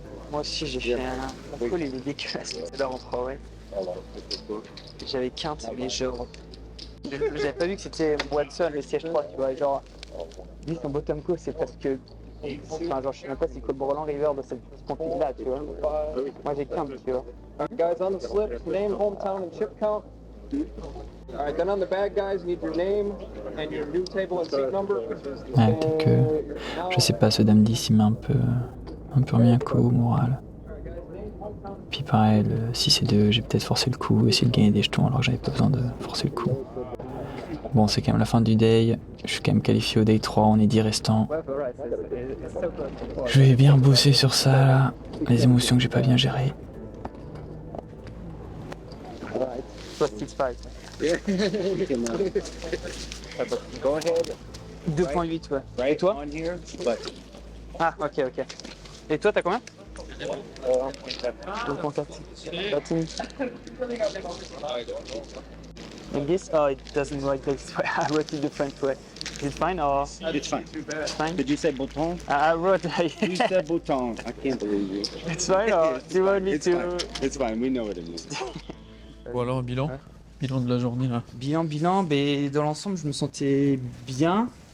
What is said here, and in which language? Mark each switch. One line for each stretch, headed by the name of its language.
French: Moi aussi j'ai fait un call, il est dégueulasse, c'est là en 3, ouais. J'avais quinte, mais genre... J'avais pas vu que c'était Watson, le siège 3, tu vois, genre... Lui, son bottom call, c'est parce que... Enfin, genre, je sais même pas si Cole Roland River dans cette petite config là, tu vois. Moi j'ai quinte, tu vois.
English: Guys on the slip, name, hometown and chip count. Alright, then on the bad guys, need your name and your new table and seat number.
French: Ouais, peut-être que... Je sais pas, ce dame 10, il m'a un peu remis un coup au moral. Puis pareil, le 6 et 2, j'ai peut-être forcé le coup, essayé de gagner des jetons alors que j'avais pas besoin de forcer le coup. Bon, c'est quand même la fin du day, je suis quand même qualifié au day 3, on est 10 restants. Je vais bien bosser sur ça, là. Les émotions que j'ai pas bien gérées. 6-5.
English: Go ahead.
French: 2.8, ouais. Et toi? Ah, ok. Et toi, t'as combien? 2.4.
English: Like this? Oh, it doesn't work this way. I wrote it different way. Is it fine or? It's fine. It's fine? Did you say bouton? I wrote You said bouton. I can't believe you. It's fine or do you want me It's to? fine. It's fine. We know what it means.
French: Bon alors, bilan de la journée là. Bilan, mais dans l'ensemble, je me sentais bien.